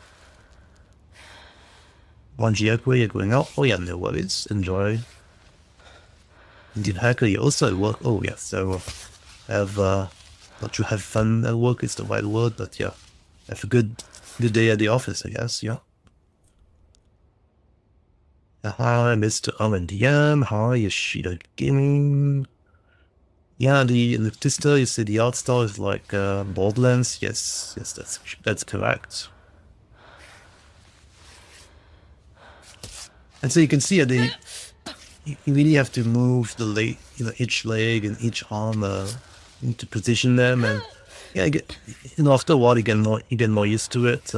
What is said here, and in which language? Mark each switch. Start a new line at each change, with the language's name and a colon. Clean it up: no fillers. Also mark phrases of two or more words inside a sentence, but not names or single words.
English: One Giacqua, you're going out. Oh yeah, no worries. Enjoy. Indian Hacker, you also at work. Oh yeah, so not to have fun at work is the right word, but yeah, have a good day at the office, I guess. Yeah. Hi, Mr. RNDM. Hi, Yoshida Gaming. Yeah, in the Twister, you see the art style is like Borderlands. Yes, that's correct. And so you can see you really have to move the leg, you know, each leg and each arm to position them, and yeah, after a while you get more used to it.